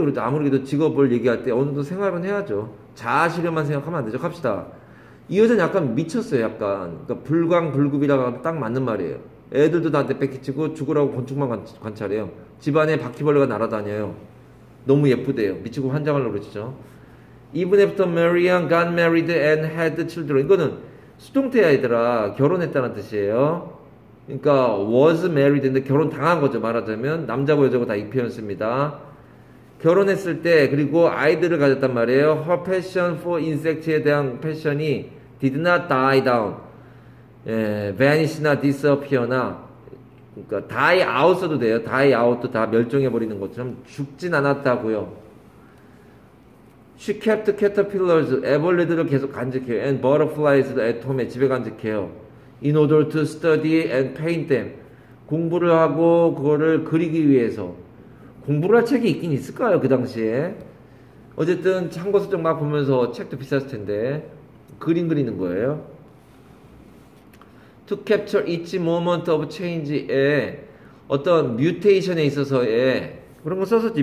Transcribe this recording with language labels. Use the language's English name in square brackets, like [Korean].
[Korean] 그래도 아무래도 직업을 얘기할 때 어느 정도 생활은 해야죠. 자아실현만 생각하면 안 되죠. 갑시다. 이 여자는 약간 미쳤어요. 약간. 그러니까 불광불급이라고 하면 딱 맞는 말이에요. 애들도 나한테 뺏기치고 죽으라고 건축만 관찰해요. 집안에 바퀴벌레가 날아다녀요. 너무 예쁘대요. 미치고 환장하려고 그러죠. [English] Even after Marian got married and had children. [Korean] 이거는 수동태야 얘들아. 결혼했다는 뜻이에요. 그러니까 was married인데 결혼 당한 거죠. 말하자면 남자고 여자고 다 이 표현 씁니다. 결혼했을 때 그리고 아이들을 가졌단 말이에요. [English] Her passion for insects [Korean] 에 대한 패션이 [English] did not die down. [Korean] vanish나 disappear나 그러니까 die out 써도 돼요. die out도 다 멸종해버리는 것처럼 죽진 않았다고요. [English] She kept caterpillars, [Korean] 애벌레들을 계속 간직해요. [English] And butterflies도 at home에 [Korean] 집에 간직해요. [English] In order to study and paint them. [Korean] 공부를 하고 그거를 그리기 위해서. 공부를 할 책이 있긴 있을까요? 그 당시에. 어쨌든 참고서적 막 보면서 책도 비쌌을 텐데 그림 그리는 거예요. [English] To capture each moment of change [Korean] 의 어떤 뮤테이션에 있어서의 그런 거 썼었지.